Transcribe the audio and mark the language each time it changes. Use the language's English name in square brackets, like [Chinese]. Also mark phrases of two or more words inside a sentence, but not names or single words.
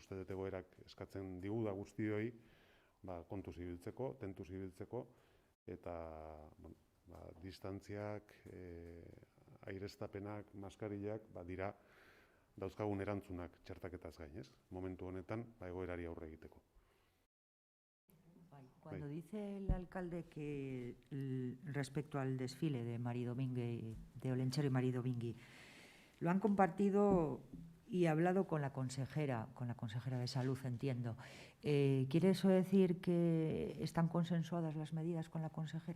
[Basque] Uste dut egoerak eskatzen digu da guztioi kontuz ibiltzeko, tentuz ibiltzeko, eta distantziak, aireztapenak, maskarillak, dira dauzkagun erantzunak txertaketaz gain, ez? Momentu honetan, egoerari aurre egiteko. [Spanish] Cuando dice el alcalde que respecto al desfile de Maridomingui, de Olentzero y Maridomingui, lo han compartido y hablado con la consejera de Salud, entiendo. ¿Quiere eso decir que están consensuadas las medidas con la consejera?